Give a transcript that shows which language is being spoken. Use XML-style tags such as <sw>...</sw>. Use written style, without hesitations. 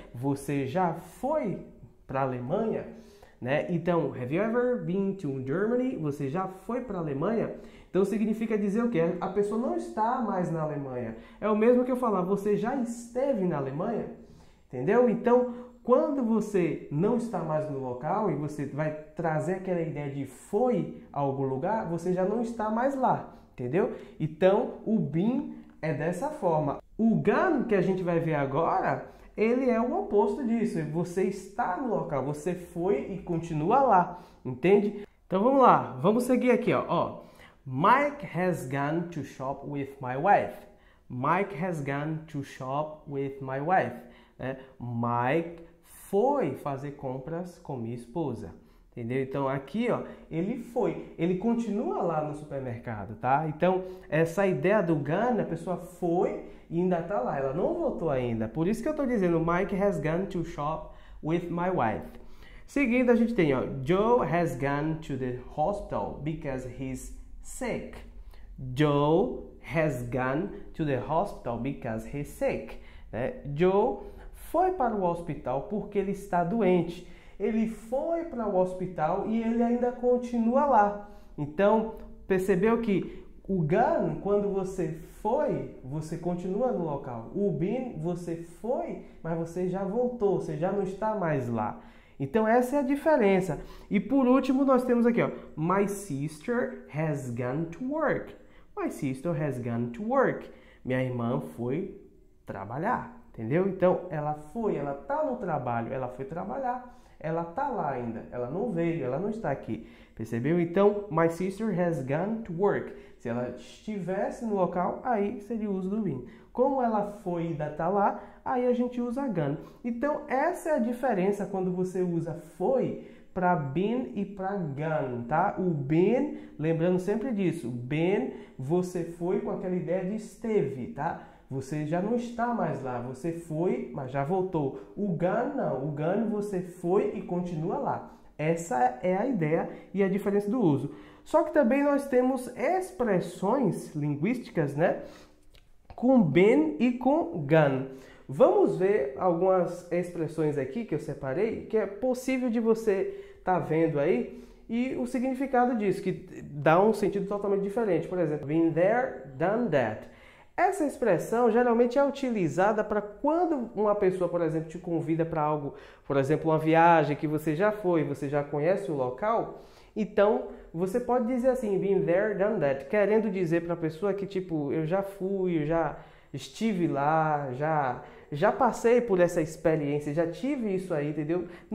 <pt>Você já foi para a Alemanha? Né? Então,</pt> <en>have you ever been to Germany?</en> <pt>Você já foi para a Alemanha? Então significa dizer o quê? A pessoa não está mais na Alemanha. É o mesmo que eu falar, você já esteve na Alemanha? Entendeu? Então, quando você não está mais no local e você vai trazer aquela ideia de foi a algum lugar, você já não está mais lá. Entendeu? Então, o been é dessa forma. O gone, que a gente vai ver agora, ele é o oposto disso. Você está no local, você foi e continua lá, entende? Então vamos lá, vamos seguir aqui, ó.</pt> <en>Mike has gone to shop with my wife. Mike has gone to shop with my wife.</en> <pt>Mike foi fazer compras com minha esposa. Entendeu? Então aqui, ó, ele foi, ele continua lá no supermercado, tá? Então essa ideia do gone, a pessoa foi e ainda tá lá, ela não voltou ainda. Por isso que eu tô dizendo,</pt> <en>Mike has gone to shop with my wife.</en> <pt>Seguindo a gente tem, ó,</pt> <en>Joe has gone to the hospital because he's sick. Joe has gone to the hospital because he's sick.</en> <pt>Né? Joe foi para o hospital porque ele está doente. Ele foi para o hospital e ele ainda continua lá. Então, percebeu que o gone, quando você foi, você continua no local. O been, você foi, mas você já voltou, você já não está mais lá. Então, essa é a diferença. E por último, nós temos aqui, ó,</pt> <en>My sister has gone to work. My sister has gone to work.</en> <pt>Minha irmã foi trabalhar, entendeu? Então, ela foi, ela está no trabalho, ela foi trabalhar. Ela está lá ainda, ela não veio, ela não está aqui. Percebeu? Então,</pt> <en>my sister has gone to work.</en> <pt>Se ela estivesse no local, aí seria o uso do been. Como ela foi e ainda está lá, aí a gente usa gone. Então, essa é a diferença quando você usa foi para been e para gone, tá? O been, lembrando sempre disso, been, você foi com aquela ideia de esteve, tá? Você já não está mais lá, você foi, mas já voltou. O gone não, o gone você foi e continua lá. Essa é a ideia e a diferença do uso. Só que também nós temos expressões linguísticas, né? Com been e com gone. Vamos ver algumas expressões aqui que eu separei, que é possível de você estar vendo aí, e o significado disso, que dá um sentido totalmente diferente. Por exemplo,</pt> <en>been there, done that.</en> <pt>Essa expressão geralmente é utilizada para quando uma pessoa, por exemplo, te convida para algo, por exemplo, uma viagem que você já foi, você já conhece o local, então você pode dizer assim,</pt> <en>been there, done that,</en> <pt>querendo dizer para a pessoa que tipo, eu já fui, eu já estive lá, já passei por essa experiência, já tive isso aí, entendeu?</pt>